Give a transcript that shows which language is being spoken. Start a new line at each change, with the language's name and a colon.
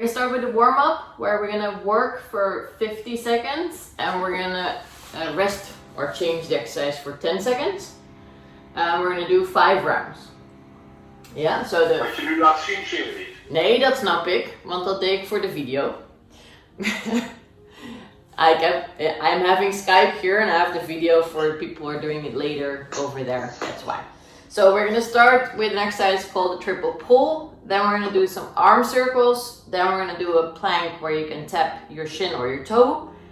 English: We start with the warm-up where we're gonna work for 50 seconds and we're gonna rest or change the exercise for 10 seconds. We're gonna do 5 rounds. Ja, zo de...
Dutch: Wat je nu laat zien, zien we niet. Nee, dat snap ik, want dat deed ik voor de video.
English: I'm having Skype here and I have the video for people who are doing it later over there, that's why. So we're gonna start with an exercise called the triple pull. Then we're gonna do some arm circles. Then we're gonna do a plank where you can tap your shin or your toe.